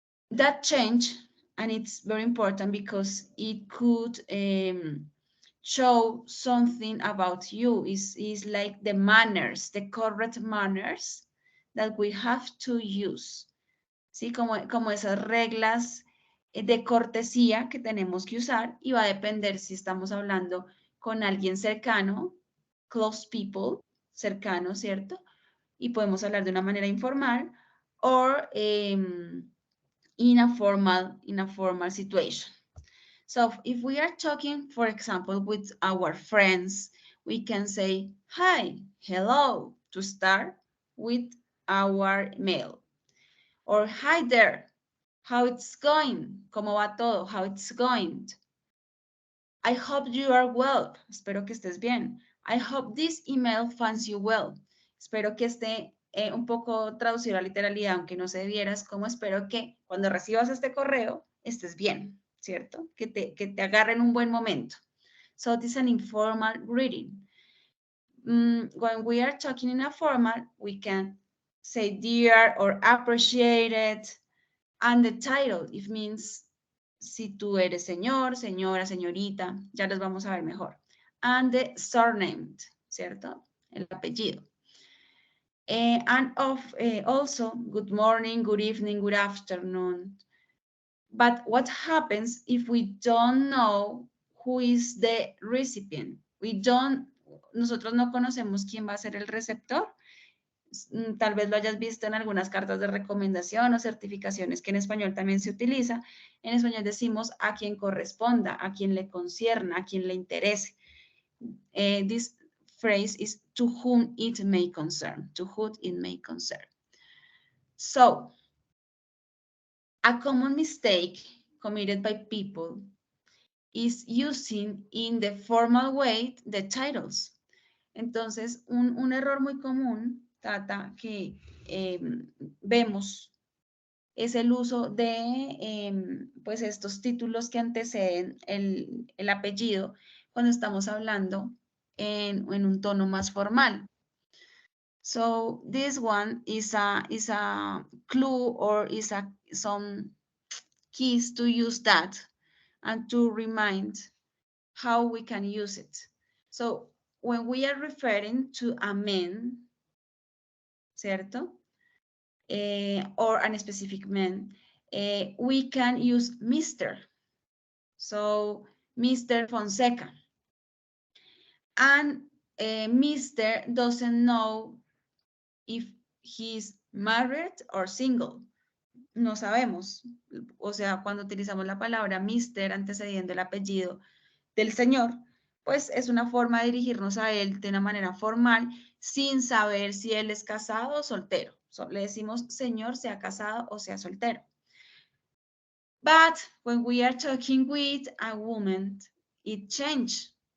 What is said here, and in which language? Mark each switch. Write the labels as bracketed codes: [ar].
[en] That change, and it's very important because it could show something about you, is like the manners, the correct manners that we have to use. [es] ¿Sí? Como esas reglas de cortesía que tenemos que usar, y va a depender si estamos hablando con alguien cercano, [en] close people, [es] cercano, ¿cierto? Y podemos hablar de una manera informal, [en] or in a formal situation. So if we are talking, for example, with our friends, we can say hi, hello, to start with our mail. Or hi there, how it's going, [es] cómo va todo, [en] how it's going. I hope you are well, [es] espero que estés bien. [en] I hope this email finds you well. [es] Espero que esté un poco traducido a literalidad, aunque no se viera, es como espero que cuando recibas este correo estés bien, ¿cierto? Que te agarren un buen momento. [en] So this is an informal greeting. When we are talking in a formal, we can say dear or appreciated, and the title, it means [es] si tú eres señor, señora, señorita, ya los vamos a ver mejor. [en] And the surname, [es] ¿cierto? El apellido. [en] And also, good morning, good evening, good afternoon. But what happens if we don't know who is the recipient? [es] Nosotros no conocemos quién va a ser el receptor. Tal vez lo hayas visto en algunas cartas de recomendación o certificaciones que en español también se utiliza. En español decimos a quien corresponda, a quien le concierna, a quien le interese. [en] This phrase is to whom it may concern, to whom it may concern. So, a common mistake committed by people is using in the formal way the titles. [es] Entonces, un error muy común Tata, que vemos es el uso de pues estos títulos que anteceden el apellido cuando estamos hablando en un tono más formal. [en] So this one is a clue or is some keys to use that and to remind how we can use it. So when we are referring to a man, ¿cierto? Or a specific man, we can use Mr. So Mr. Fonseca. And Mr. doesn't know if he's married or single. [es] No sabemos. O sea, cuando utilizamos la palabra Mr. antecediendo el apellido del señor, pues es una forma de dirigirnos a él de una manera formal sin saber si él es casado o soltero. Le decimos señor, sea casado o sea soltero. [en] But when we are talking with a woman, it changed.